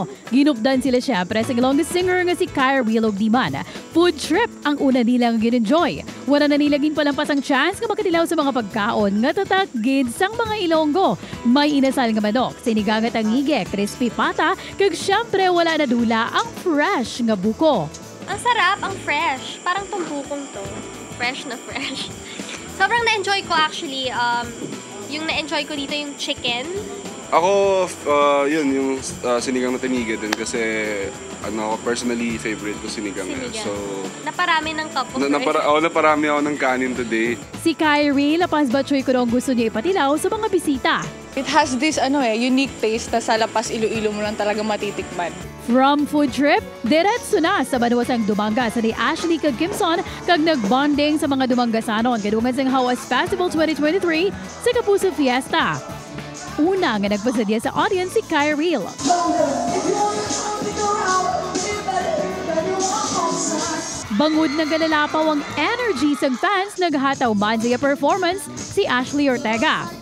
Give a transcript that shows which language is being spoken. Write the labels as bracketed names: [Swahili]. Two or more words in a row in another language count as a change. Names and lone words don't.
[Hiligaynon] Ginupdan sila syempre sa longest singer nga si Kyra Wilog Diman. [English] Food trip [Hiligaynon] ang una nilang gin-enjoy. Wala na nilagin palampas ang chance nga makatilaw sa mga pagkaon nga tatakgid sang mga Ilonggo. May inasal nga manok, sinigang at angige, [English] crispy pata, [Hiligaynon] kag syempre wala na dula ang fresh nga buko. [Filipino] Ang sarap, ang fresh. Parang tumbukong to. Fresh na fresh. Sobrang na-enjoy ko actually. Yung na-enjoy ko dito yung chicken. Ako, yun, yung sinigang na tinigid din kasi personally favorite ko sinigang. So, naparami ng [English] cup of [Filipino] naparami ako ng kanin today. [Hiligaynon] Si Kyrie, lapas batchoy ko nung gusto niya ipatilaw sa mga bisita. [English] It has this unique taste [Filipino] na sa lapas Iloilo mo lang talaga matitikman. [English] From food trip, [Hiligaynon] diretso na sa banuwasang dumangga sa ni Ashley kag Kimson kag nagbonding sa mga dumanggasanon kadungan sang Hawas Festival 2023 sa Kapuso Fiesta. Una nga nagpasadya sa audience si Kyrie. Bangod na galalapaw ang energy sa fans, naghataw man sa performance si Ashley Ortega.